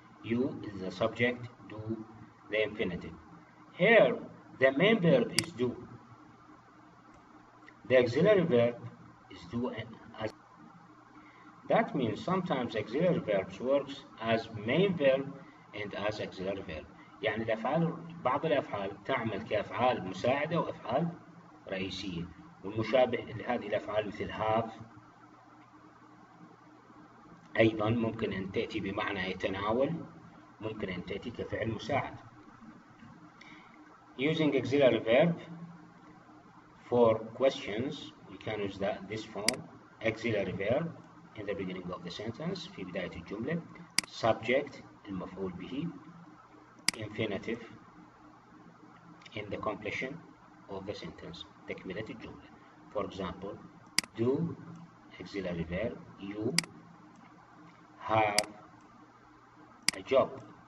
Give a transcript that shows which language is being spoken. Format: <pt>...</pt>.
<en>You is the subject, do the infinitive. Here the main verb is do. The auxiliary verb is do as. That means sometimes auxiliary verbs works as main verb and as auxiliary verb.</en> <ar>يعني الأفعال بعض الأفعال تعمل كأفعال مساعدة وأفعال رئيسية، والمشابه لهذه الأفعال مثل have أيضا ممكن أن تأتي بمعنى يتناول ممكن أن تأتي كفعل مساعد.</ar> <en>Using auxiliary verb for questions, we can use this form: auxiliary verb in the beginning of the sentence,</en> <ar>في بداية الجملة. Subject المفعول به.</ar> <en>Infinitive in the completion of the sentence,</en> <ar>تكملة الجملة.</ar> <en>For example, do auxiliary verb, you have a job.</en>